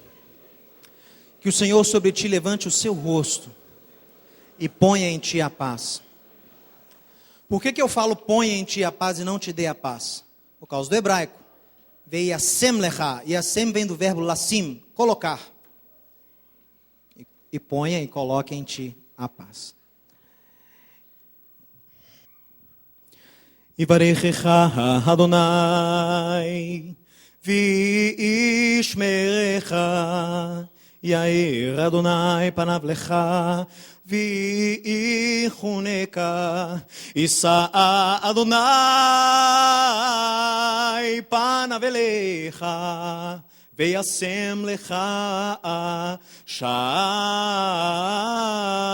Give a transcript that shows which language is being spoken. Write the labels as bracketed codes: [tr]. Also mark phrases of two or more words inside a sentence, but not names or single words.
[pt] Que o Senhor sobre ti levante o seu rosto e ponha em ti a paz. Por que eu falo ponha em ti a paz e não te dê a paz? Por causa do hebraico. Veio [he] ישם לך. [pt] Yasem vem do verbo lasim, colocar. E ponha e coloque em ti a paz. [he] יברכך אדני וישמרך יאר אדני פניו לך ויחנך ישא אדני פניו אליך וישם לך שלום.